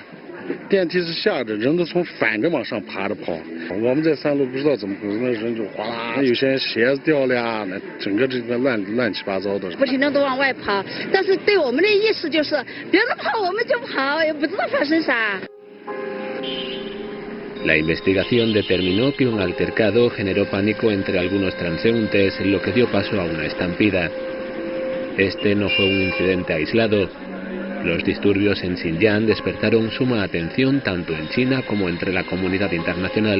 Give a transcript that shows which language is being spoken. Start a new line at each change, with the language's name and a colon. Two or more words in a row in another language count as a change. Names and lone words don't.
Chinese: 电梯是下着，人都从反着往上爬着跑。我们在3楼不知道怎么回事，那人就哗啦，有些人鞋子掉了呀，那整个这个乱七八糟的。不停的都往外跑，但是对我们的意识就是别人跑我们就跑，也不知道发生啥。
Spanish: La investigación determinó que un altercado generó pánico entre algunos transeúntes, lo que dio paso a una estampida. Este no fue un incidente aislado. Los disturbios en Xinjiang despertaron suma atención tanto en China como entre la comunidad internacional.